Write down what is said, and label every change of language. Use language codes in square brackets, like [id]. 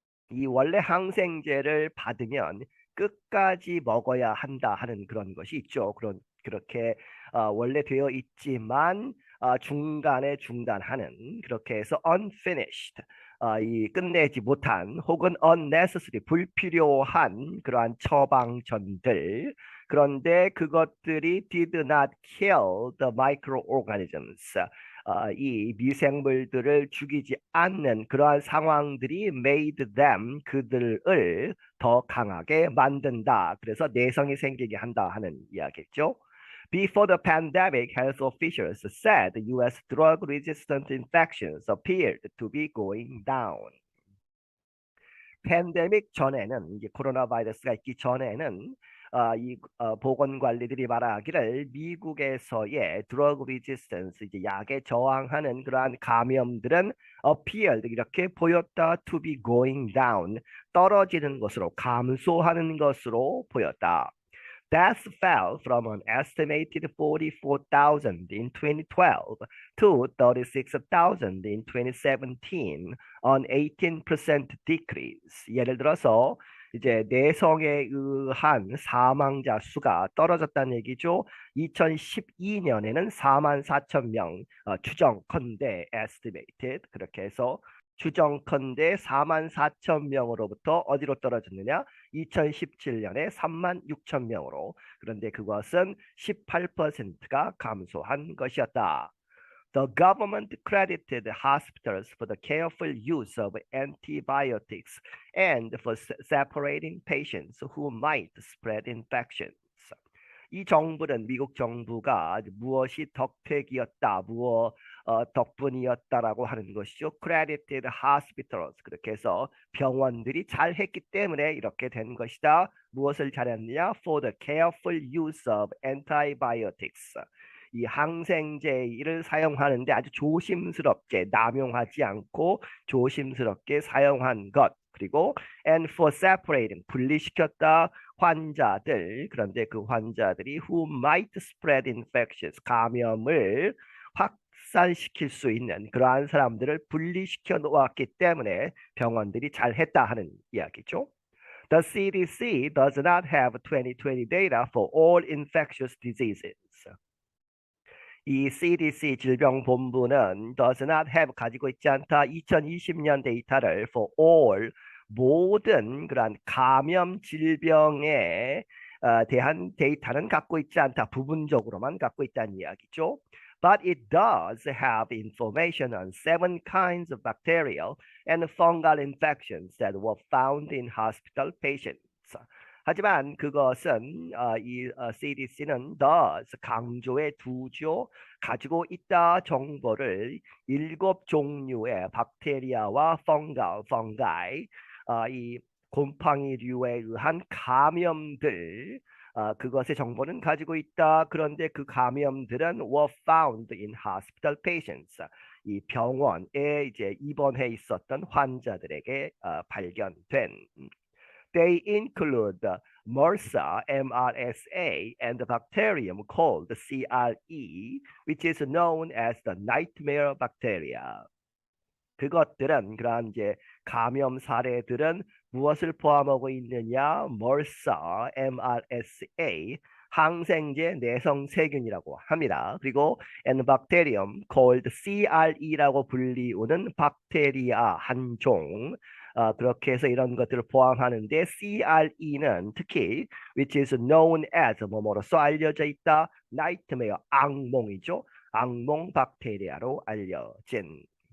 [ko] 이 원래 항생제를 받으면 끝까지 먹어야 한다 하는 그런 것이 있죠. 그렇게 원래 되어 있지만 중간에 중단하는, 그렇게 해서 unfinished, 이 끝내지 못한 혹은 unnecessary, 불필요한 그러한 처방전들, 그런데 그것들이 [en] did not kill the microorganisms, [ko] 이 미생물들을 죽이지 않는 그러한 상황들이 [en] made them, [ko] 그들을 더 강하게 만든다. 그래서 내성이 생기게 한다 하는 이야기죠. [en] Before the pandemic, health officials said U.S. drug-resistant infections appeared to be going down. [ko] 팬데믹 전에는, 이제 코로나 바이러스가 있기 전에는 보건관리들이 말하기를 미국에서의 드러그 리지스턴스, 이제 약에 저항하는 그러한 감염들은 [en] appeared, [ko] 이렇게 보였다, [en] to be going down, [ko] 떨어지는 것으로, 감소하는 것으로 보였다. [en] Deaths fell from an estimated 44,000 in 2012 to 36,000 in 2017, an 18% decrease. [ko] 예를 들어서 이제 내성에 의한 사망자 수가 떨어졌다는 얘기죠. 2012년에는 44,000명, 추정컨대 estimated, 그렇게 해서 추정컨대 44,000명으로부터 어디로 떨어졌느냐? 2017년에 36,000명으로. 그런데 그것은 18%가 감소한 것이었다. [en] The government credited hospitals for the careful use of antibiotics and for separating patients who might spread infections. [ko] 이 정부는, 미국 정부가 무엇이 덕택이었다, 덕분이었다라고 하는 것이죠. [en] Credited hospitals, [ko] 그렇게 해서 병원들이 잘했기 때문에 이렇게 된 것이다. 무엇을 잘했느냐? [en] For the careful use of antibiotics. [ko] 이 항생제를 사용하는데 아주 조심스럽게, 남용하지 않고 조심스럽게 사용한 것. 그리고 [en] and for separating, [ko] 분리시켰다, 환자들. 그런데 그 환자들이 [en] who might spread infections, [ko] 감염을 확산시킬 수 있는 그러한 사람들을 분리시켜 놓았기 때문에 병원들이 잘했다 하는 이야기죠. [en] The CDC does not have 2020 data for all infectious diseases. [ko] 이 CDC 질병본부는 [en] does not have, [ko] 가지고 있지 않다, 2020년 데이터를 [en] for all, [ko] 모든 그러한 감염 질병에 대한 데이터는 갖고 있지 않다. 부분적으로만 갖고 있다는 이야기죠. [en] But it does have information on 7 kinds of bacterial and fungal infections that were found in hospital patients. [ko] 하지만 그것은 이 CDC는 does, 강조의 두죠, 가지고 있다 정보를 7종류의 박테리아와 fungi, 이 곰팡이류에 의한 감염들, 그것의 정보는 가지고 있다. 그런데 그 감염들은 [en] were found in hospital patients, [ko] 이 병원에 이제 입원해 있었던 환자들에게 발견된. [en] They include MRSA, MRSA, and the bacterium called CRE, which is known as the nightmare bacteria. [ko] 그것들은, 그러한 이제 감염 사례들은 무엇을 포함하고 있느냐? MRSA, MRSA, 항생제 내성 세균이라고 합니다. 그리고 [en] and bacterium called [ko] CRE라고 불리우는 박테리아 한 종, 그렇게 해서 이런 것들을 포함하는데 CRE는 특히 [en] which is known as, [ko] 뭐뭐로써 알려져 있다, nightmare, 악몽이죠. 악몽 박테리아로 알려진.